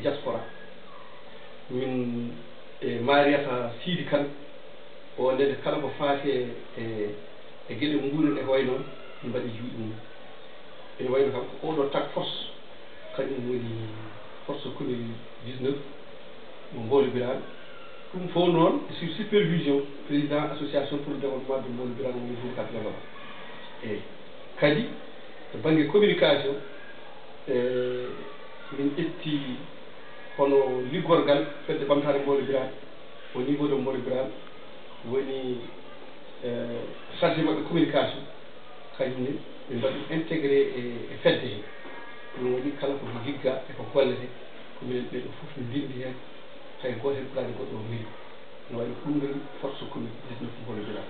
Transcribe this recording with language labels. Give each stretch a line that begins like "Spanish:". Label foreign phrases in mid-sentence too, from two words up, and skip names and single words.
Fula: diaspora min e Mariata Sidi Kane o ndede kala ko faati e gueɗe nguuren e ko way noon min mbaɗi juuɗe mum ene wayno kam ko oɗo tak force kañum woni force covid 19 mo mbolibiraɓe ɗum fof noon
French: sur supervision président association pour le développement de mbolibiraɓe
Fula: woni Boubacar Diallo Ba eyyi kadi to banggue communication min ƴetti hono liggorgal fedde ɓamtare mbolibiraɓe
French: au niveau de mbolibiraɓe
Fula: woni chargé mabɓe communication kañumne ɓe mbaɗi intégré e fedde he ɗum waɗi kala ko ligga eko gollete ko minen ɓeɗo fof ne mbindi hen hay goto hen ɓurani goɗɗo o mbiɗo no waɗi ɗum woni force covid 19 mbolibiraɓe